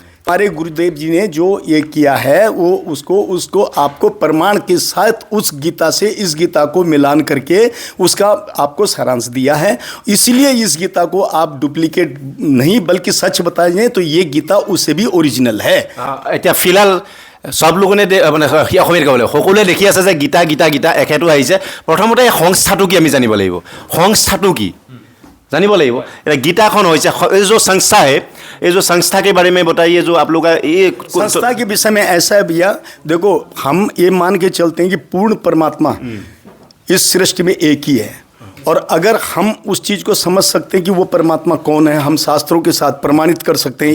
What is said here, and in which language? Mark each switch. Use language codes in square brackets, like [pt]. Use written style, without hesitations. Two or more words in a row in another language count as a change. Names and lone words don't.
[hi] हमारे गुरुदेव जी ने जो ये किया है वो उसको आपको प्रमाण के साथ उस गीता से इस गीता को मिलान करके उसका आपको सारांश दिया है। इसलिए इस गीता को आप डुप्लीकेट नहीं बल्कि सच बताए जाए तो ये गीता उससे भी ओरिजिनल है। [as] এতিয়া ফিলহাল সব লোকনে মানে অসমীয়াত ক'বলৈ সকলোৱে দেখি আছে যে গীতা গীতা গীতা একেটো আহিছে। প্ৰথমতে এই সংস্থাটো কি আমি জানিব লাগিব, সংস্থাটো কি জানিব লাগিব। এটা গীতাখন হৈছে এই [hi] जो संस्था है, ये जो संस्था के बारे में बताइए जो आप लोग का ये संस्था के विषय में ऐसा है भैया, देखो हम ये मान के चलते हैं कि पूर्ण परमात्मा इस सृष्टि में एक ही है, और अगर हम उस चीज़ को समझ सकते हैं कि वो परमात्मा कौन है, हम शास्त्रों के साथ प्रमाणित कर सकते हैं।